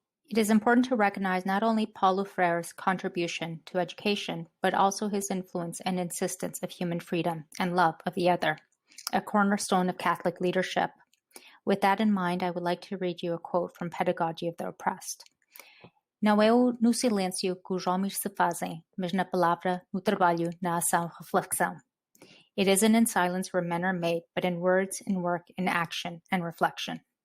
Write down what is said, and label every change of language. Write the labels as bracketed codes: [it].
[en] It is important to recognize not only Paulo Freire's contribution to education, but also his influence and insistence of human freedom and love of the other, a cornerstone of Catholic leadership. With that in mind, I would like to read you a quote from Pedagogy of the Oppressed. [pt] Não é no silêncio que os homens se fazem, mas na palavra, no trabalho, na ação, reflexão. [en] It isn't in silence where men are made, but in words, in work, in action, and reflection.